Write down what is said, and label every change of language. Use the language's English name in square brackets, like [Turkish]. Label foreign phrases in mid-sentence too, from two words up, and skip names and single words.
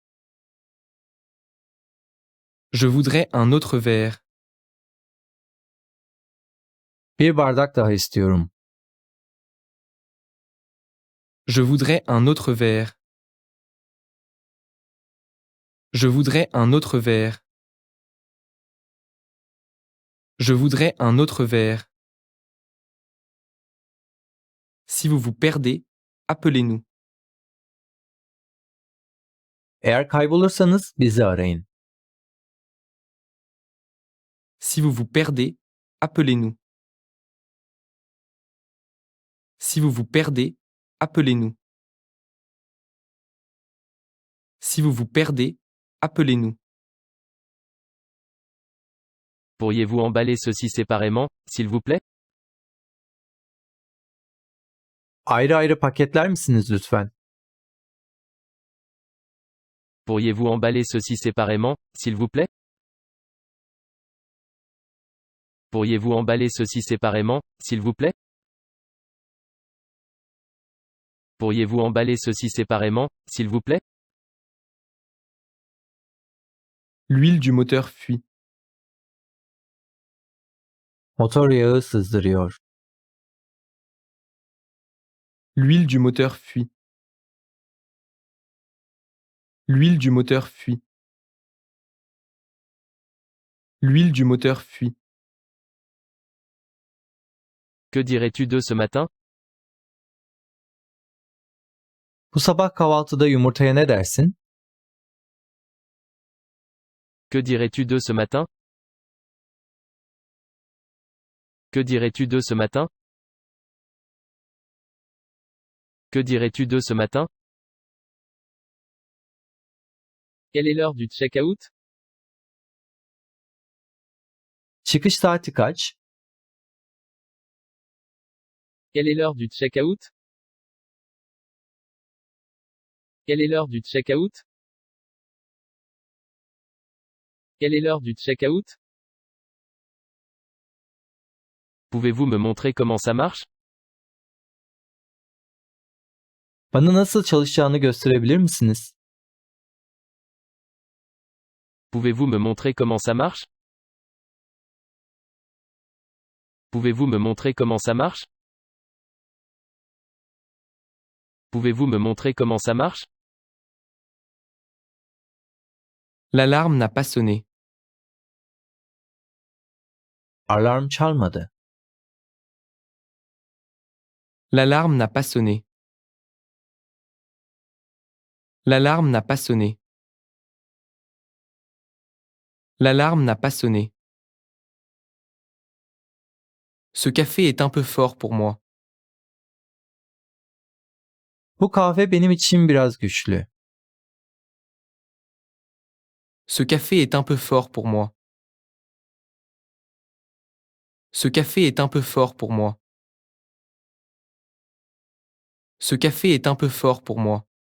[French] Je voudrais un autre verre. [Turkish] Bir bardak daha istiyorum. [French] Je voudrais un autre verre. Je voudrais un autre verre. Je voudrais un autre verre. Si vous vous perdez, appelez-nous. [Turkish] Eğer kaybolursanız bizi arayın. [French] Si vous vous perdez, appelez-nous. Si vous vous perdez, appelez-nous. Si vous vous perdez, appelez-nous. Pourriez-vous emballer ceci séparément, s'il vous plaît? [Turkish] Ayrı ayrı paketler misiniz lütfen? [French] Pourriez-vous emballer ceci séparément, s'il vous plaît? Pourriez-vous emballer ceci séparément, s'il vous plaît? Pourriez-vous emballer ceci séparément, s'il vous plaît? L'huile du moteur fuit. [Turkish] Motor yağı sızdırıyor. [French] L'huile du moteur fuit. L'huile du moteur fuit. L'huile du moteur fuit. Que dirais-tu de ce matin? [Turkish] Bu sabah kahvaltıda yumurtaya ne dersin? [French] Que dirais-tu de ce matin? Que dirais-tu de ce matin? Que dirais-tu de ce matin? Quelle est l'heure du check-out? [Turkish] Çıkış saati kaç? [French] Quelle est l'heure du check-out? Quelle est l'heure du check-out? Quelle est l'heure du check-out? Pouvez-vous me montrer comment ça marche? [Turkish] Bana nasıl çalışacağını gösterebilir misiniz? [French] Pouvez-vous me montrer comment ça marche? Pouvez-vous me montrer comment ça marche? Pouvez-vous me montrer comment ça marche? L'alarme n'a pas sonné. [Turkish] Alarm çalmadı. [French] L'alarme n'a pas sonné. L'alarme n'a pas sonné. L'alarme n'a pas sonné. Ce café est un peu fort pour moi. [Turkish] Bu kahve benim için biraz güçlü. [French] Ce café est un peu fort pour moi. Ce café est un peu fort pour moi. Ce café est un peu fort pour moi.